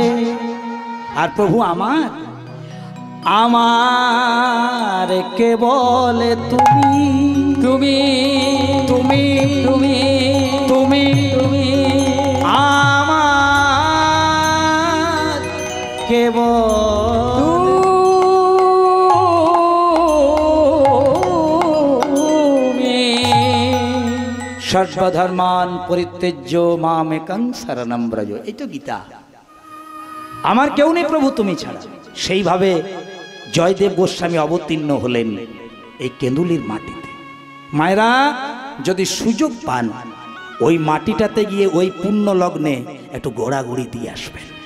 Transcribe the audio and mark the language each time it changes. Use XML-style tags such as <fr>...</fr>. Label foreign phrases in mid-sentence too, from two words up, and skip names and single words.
<bn>আর প্রভু আমার কেবল তুমি, তুমি তুমি তুমি তুমি তুমি আমার কেবল।</bn> <sa>সর্বধর্মান পরিত্যজ্য মামেকং শরণং ব্রজ।</sa> <bn>এই তো গীতা। আমার কেউ নেই প্রভু তুমি ছাড়া। সেইভাবে জয়দেব গোস্বামী অবতীর্ণ হলেন এই কেঁদুলির মাটিতে। মায়েরা যদি সুযোগ পান, ওই মাটিটাতে গিয়ে ওই পুণ্য লগ্নে একটু গোড়াগড়ি দিয়ে আসবেন।</bn>